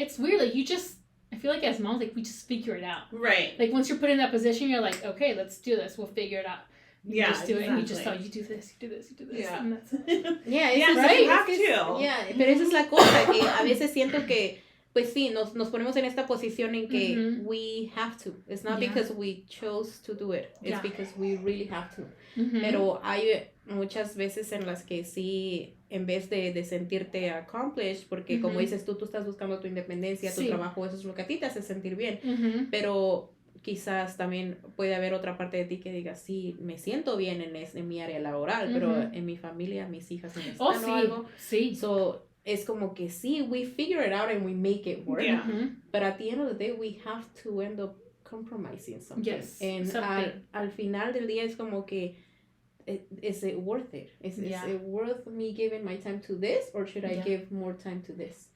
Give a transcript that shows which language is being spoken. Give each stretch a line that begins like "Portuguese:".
English: It's weird, like I feel like as moms, like we just figure it out. Like once you're put in that position, you're like, okay, let's do this. We'll figure it out. You just do it, and you just you do this, you do this, you do this, and that's it. You have to.
Spanish: Pero esa es la cosa, que a veces siento que, pues sí, nos ponemos en esta posición en que
English: we have to. It's not because we chose to do it. It's because we really have to.
Spanish: Pero hay muchas veces en las que sí, en vez de sentirte accomplished, porque como dices tú estás buscando tu independencia, tu trabajo, eso es lo que a ti te hace sentir bien. Pero quizás también puede haber otra parte de ti que diga, sí, me siento bien en mi área laboral, pero en mi familia, mis hijas necesitan algo.
English: So,
Spanish: es como que sí,
English: we figure it out and we make it work. But at the end of the day, we have to end up compromising something.
Spanish: And al final del día es como que,
English: is it worth it? Is it worth me giving my time to this, or should I give more time to this?